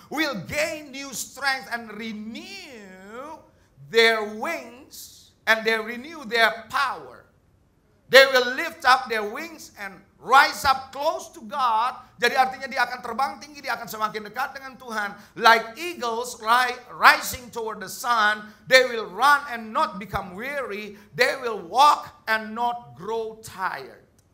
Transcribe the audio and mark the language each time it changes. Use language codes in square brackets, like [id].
[en] Will gain new strength and renew their wings. And they renew their power. They will lift up their wings and rise up close to God. [id] Jadi artinya dia akan terbang tinggi, dia akan semakin dekat dengan Tuhan. [en] Like eagles rising toward the sun, they will run and not become weary. They will walk and not grow tired.